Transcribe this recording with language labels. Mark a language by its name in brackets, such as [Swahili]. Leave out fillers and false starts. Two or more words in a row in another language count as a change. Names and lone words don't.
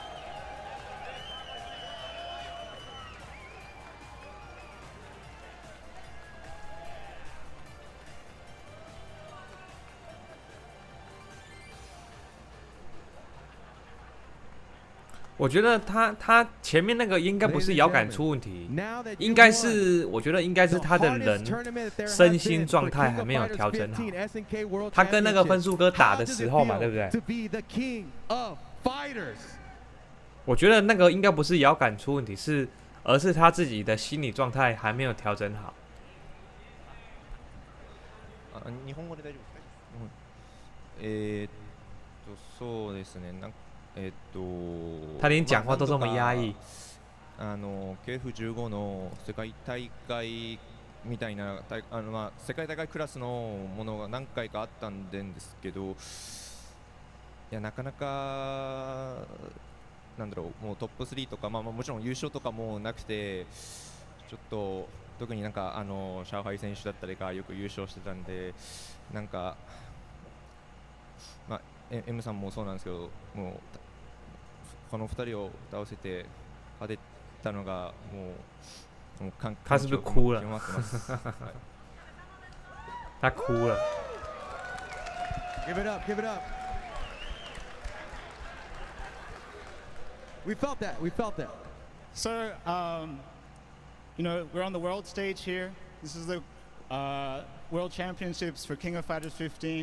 [Chinese] " 我觉得他前面那个应该不是摇杆出问题，应该是我觉得应该是他的人身心状态还没有调整好。他跟那个分数哥打的时候嘛，对不对？我觉得那个应该不是遥感出问题，而是他自己的心理状態還沒有調整好。 [Japanese] 日本語で大丈夫ですか？そうですね。 [Chinese] 他連講話都這麼壓抑。 [Japanese] KF15 の世界大会みたいな世界大会クラスのものが何回かあったんですけど、いやなかなかなんだろう、もうトップ3とか、もちろん優勝とかもなくて、ちょっと特になんか上海選手だったりがよく優勝してたんで、なんか M さんもそうなんですけど、もうこの2人を倒せて勝てたのがもう [Chinese] 他是不是哭了？他哭了。 [English] Give it up, give it up. We felt that. We felt that. Sir, you know, we're on the world stage here. This is the World Championships for King of Fighters 15.